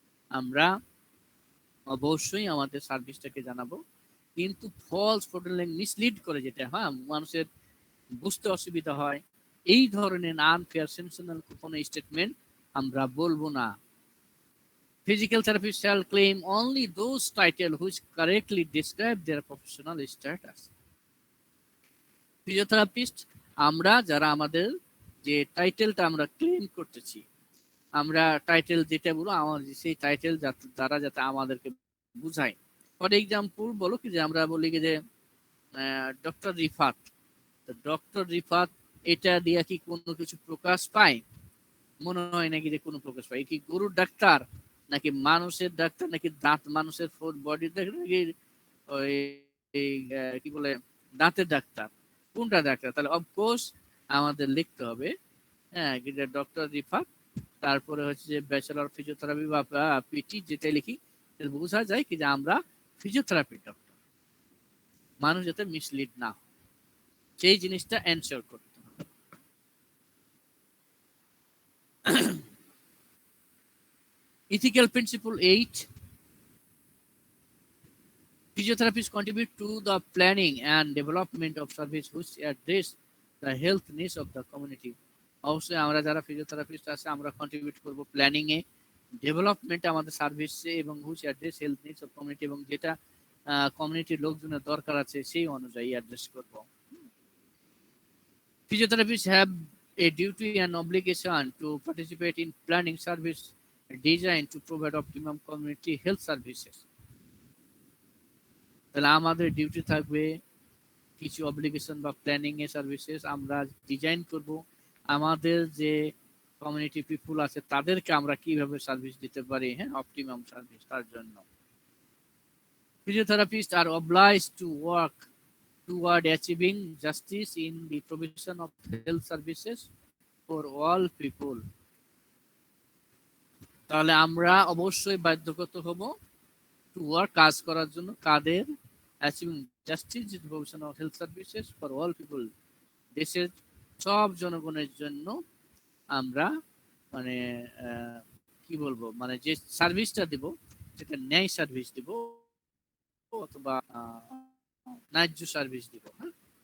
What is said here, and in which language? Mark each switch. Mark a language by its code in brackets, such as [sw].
[bn] আমরা অবশ্যই আমাদের সার্ভিসটাকে জানাবো, কিন্তু ফলস, ফ্রডুলেন্ট, মিসলিড করে যেটা মানুষের বুঝতে অসুবিধা হয়, এই ধরনের আনফেয়ার, সেন্সেশনাল কোনো স্টেটমেন্ট আমরা বলবো না। [en] Physical therapists shall claim only those titles which correctly describe their professional status। [bn] Physiotherapist আমরা যারা আমাদের যে টাইটেলটা আমরা ক্লেম করতেছি, আমরা টাইটেল যেটা বলবো আমাদের সেই টাইটেল দ্বারা যাতে আমাদেরকে বুঝায়। ফর এক্সাম্পল বলো কি যে আমরা বলি যে ডক্টর রিফাত, ডক্টর রিফাত এটা দিয়ে কি কোনো কিছু প্রকাশ পায়? মনে হয় নাকি যে কোনো প্রকাশ পায়? কি গরুর ডাক্তার নাকি মানুষের ডাক্তার, নাকি দাঁত মানুষের বডির ডাক্তার, নাকি ওই কি বলে দাঁতের ডাক্তার, কোনটা ডাক্তার? তাহলে অফকোর্স আমাদের লিখতে হবে ডক্টর রিফাত, তারপরে হচ্ছে যে ব্যাচেলর ফিজিওথেরাপি বা পিটি, যেটা লিখি বোঝা যায় কি যে আমরা ফিজিওথেরাপি ডক্টর, মানুষ যাতে মিসলিড না হয় সেই জিনিসটা এনশিওর করতে হবে। [en] Ethical principle 8, physiotherapists contribute to the planning and development of service which address the health needs of the community। [bn] অবশ্যই আমরা যারা ফিজিওথেরাপিস্ট আছে আমরা কন্ট্রিবিউট করব প্ল্যানিং এ, ডেভেলপমেন্টে আমাদের সার্ভিসে, এবং which address health needs of community, এবং যেটা কমিউনিটির লোকজনের দরকার আছে সেই অনুযায়ী অ্যাড্রেস করব। [en] Physiotherapists have a duty and obligation to participate in planning service designed to provide optimum community health services। [bn] তাহলে আমাদের ডিউটি থাকবে কিছু অব্লিগেশন বা প্ল্যানিং এ সার্ভিসেস আমরা ডিজাইন করব, আমাদের যে কমিউনিটি পিপুল আছে তাদেরকে আমরা কিভাবে সার্ভিস দিতে পারি, হ্যাঁ, অপটিমাম সার্ভিস, তার জন্য [en] physiotherapists are obliged to work toward achieving justice in the provision of health services for all people. [bn] তাহলে আমরা অবশ্যই বাধ্যগত হব টু ওয়ার্ক, কাজ করার জন্য, কাদের, achieving justice in provision of health services for all people, দেশের সব জনগণের জন্য আমরা মানে কি বলবো, মানে যে সার্ভিসটা দিব সেটা ন্যায় সার্ভিস দিব অথবা ন্যায্য সার্ভিস দিব, হ্যাঁ।